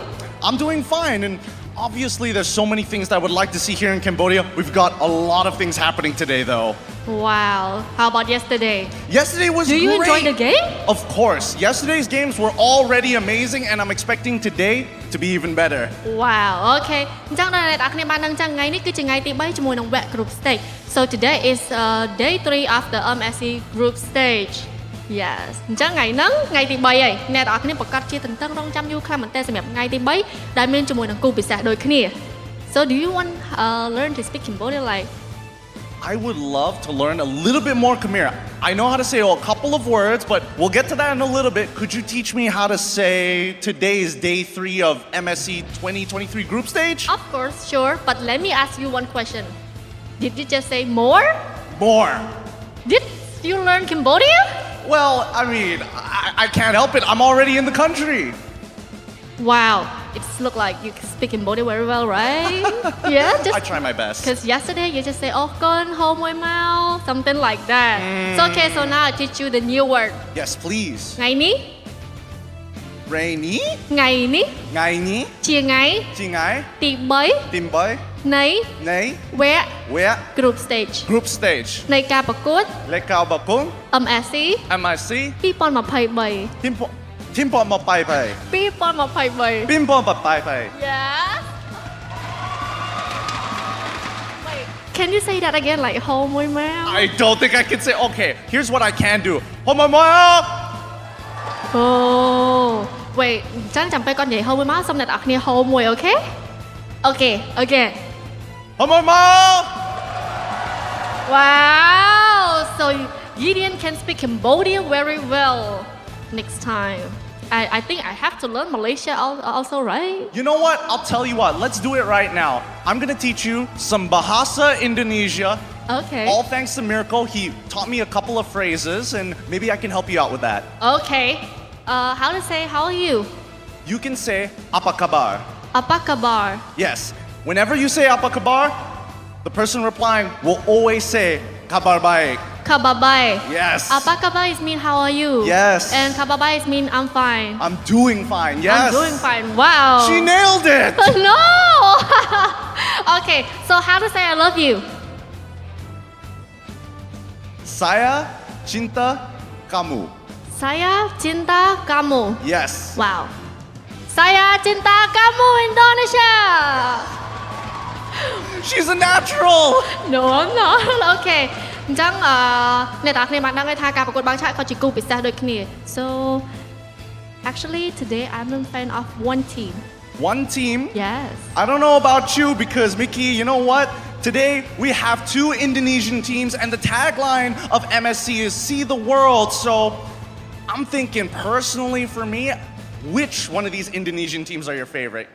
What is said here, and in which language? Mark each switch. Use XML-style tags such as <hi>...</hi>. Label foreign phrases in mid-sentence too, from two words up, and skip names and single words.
<en>I'm doing fine, and obviously there's so many things that I would like to see here in Cambodia. We've got a lot of things happening today, though. Wow, how about yesterday? Yesterday was great. Do you enjoy the game? Of course. Yesterday's games were already amazing, and I'm expecting today to be even better. Wow, okay.</en> <km>អញ្ចឹងដល់អ្នកនរគ្នាបានដឹងចឹងថ្ងៃនេះគឺជាថ្ងៃទី3ជាមួយនឹង WEC Group Stage.</km> <en>So today is day 3 of the MSC Group Stage. Yes.</en> <km>អញ្ចឹងថ្ងៃហ្នឹងថ្ងៃទី3ហើយអ្នកនរគ្នាប្រកាសជាតន្ទឹងរង់ចាំយូរខ្លាំងមែនតើសម្រាប់ថ្ងៃទី3ដែលមានជាមួយនឹងគូពិសេសដូចគ្នា</km> <en>So do you want learn to speak Cambodian like I would love to learn a little bit more Khmer. I know how to say a couple of words, but we'll get to that in a little bit. Could you teach me how to say today is day 3 of MSC 2023 group stage? Of course, sure. But let me ask you one question. Did you just say more? More. Did you learn Cambodia? Well, I mean, I can't help it. I'm already in the country. Wow, it looks like you speak Cambodia very well, right? Yeah, just I try my best. Because yesterday you just say, oh, gone home with Mao, something like that. So okay, so now I teach you the new word. Yes, please.</en> <km>ថ្ងៃនេះ</km> <en>Rainy.</en> <km>ថ្ងៃនេះ ថ្ងៃនេះ ជាថ្ងៃ ជាថ្ងៃ ទី3 នៃ WEC Group Stage Group Stage នៃការប្រកួត នៃការប្រកួត MSC 2023 Team Pop Pai Pai. 2023 Pim Pop Pai Pai.</km> <en>Yes. Wait, can you say that again like home with Mao? I don't think I can say. Okay, here's what I can do. Home with Mao. Oh, wait.</en> <km>ចាំពេលគាត់និយាយ</km> <en>home with Mao</en> <km>សូមអ្នកនរគ្នា home មួយ okay?</km> <en>Okay. Home with Mao. Wow. So Gideon can speak Cambodia very well next time. I think I have to learn Malaysia also, right? You know what? I'll tell you what. Let's do it right now. I'm gonna teach you some Bahasa Indonesia. Okay. All thanks to Miracle. He taught me a couple of phrases, and maybe I can help you out with that. Okay. How to say how are you? You can say</en> <id>apa kabar. Apa kabar.</id> <en>Yes. Whenever you say</en> <id>apa kabar,</id> <en>the person replying will always say</en> <id>kabar baik. Kabar baik.</id> <en>Yes.</en> <id>Apa kabar</id> <en>is mean how are you? Yes. And</en> <id>kabar baik</id> <en>is mean I'm fine. I'm doing fine. Yes. I'm doing fine. Wow. She nailed it. No. Okay. So how to say I love you?</en> <id>Saya cinta kamu. Saya cinta kamu.</id> <en>Yes. Wow.</en> <id>Saya cinta kamu Indonesia.</id> <en>She's a natural. No, I'm not.</en> <km>Okay. អញ្ចឹងអ្នកនរគ្នាបានដឹងហើយថាការប្រកួតបាល់ឆាកក៏ជាគូពិសេសដូចគ្នា</km> <en>So actually today I'm a fan of one team. One team? Yes. I don't know about you because Mickey, you know what? Today we have 2 Indonesian teams and the tagline of MSC is See the World. So I'm thinking personally for me, which one of these Indonesian teams are your favorite?</en>